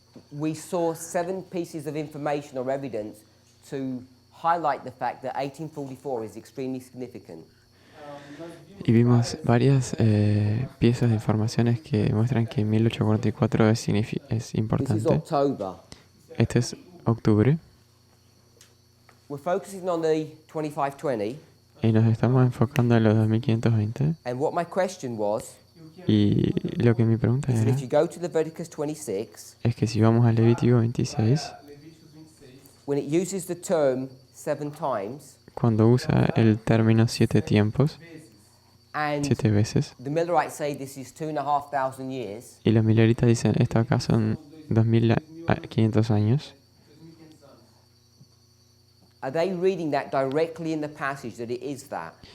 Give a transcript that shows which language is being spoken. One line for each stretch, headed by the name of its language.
English: We saw 7 pieces of information or evidence to highlight the fact that 1844 is extremely significant.
Spanish: Y vimos varias piezas de informaciones que muestran que 1844 es
English: This is
Spanish: importante.
English: October.
Spanish: Este es octubre
English: We're focusing on the 2520,
Spanish: y nos estamos enfocando en los 2520.
English: and what my question was
Spanish: Y lo que mi pregunta
English: is that
Spanish: era
English: if you go to Leviticus 26,
Spanish: es que si vamos al Levítico 26,
English: when it uses the term 7 times,
Spanish: cuando usa el término 7 tiempos,
English: and
Spanish: 7 veces,
English: the Millerites say this is 2,500 years,
Spanish: y los mileritas dicen esto acá son 2500 años,
English: are they reading that directly in the passage that it is that?